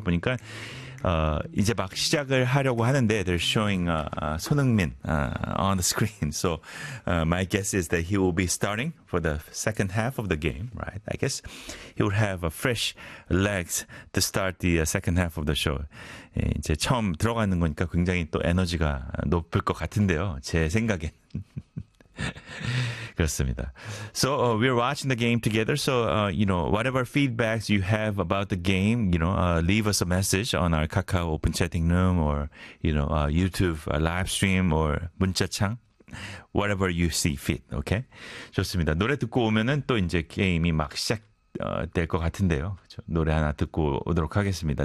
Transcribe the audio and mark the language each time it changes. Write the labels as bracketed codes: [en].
[ko] 보니까 이제 막 시작을 하려고 하는데 [en] they're showing [ko] 손흥민 [en] on the screen. So my guess is that he will be starting for the second half of the game, right? I guess he would have fresh legs to start the second half of the show. [ko] 이제 처음 들어가는 거니까 굉장히 또 에너지가 높을 것 같은데요. 제 생각에. 그렇습니다. [en] So we're watching the game together. So, you know, whatever feedbacks you have about the game, you know, leave us a message on our Kakao open chatting room or, you know, YouTube live stream or 문자창. Whatever you see fit, okay? [ko] 좋습니다. 노래 듣고 오면은 또 이제 게임이 막 시작될 것 같은데요. 그렇죠? 노래 하나 듣고 오도록 하겠습니다.